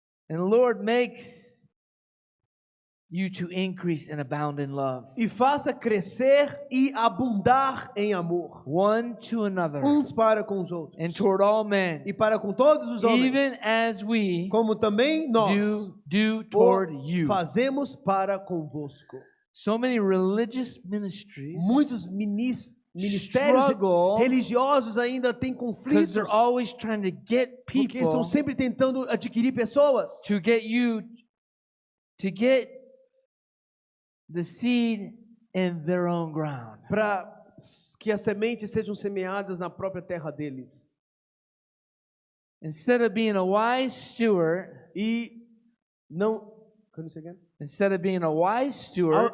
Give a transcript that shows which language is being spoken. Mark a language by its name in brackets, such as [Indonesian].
[English] And the Lord makes you to increase and abound in love. [Portuguese] E faça crescer e abundar em amor. [English] One to another [Portuguese] Uns para com os outros. [English] and toward all men. [Portuguese] E para com todos os homens. [English] Even as we [Portuguese] Como também nós [English] do [Portuguese] o [English] toward you. [Portuguese] fazemos para convosco. [English] So many religious ministries [Portuguese] Muitos ministérios [English] struggle [Portuguese] religiosos ainda têm [English] because [Portuguese] conflitos. [English] they're always trying to get [Portuguese] Porque estão [English] people [Portuguese] sempre tentando adquirir pessoas. [English] to get you to get the seed in their own ground. [Portuguese] Para que as sementes sejam semeadas na própria terra deles. [English] Instead of being a wise steward, [Portuguese] E não... [English] Can you say again? instead of being a wise steward,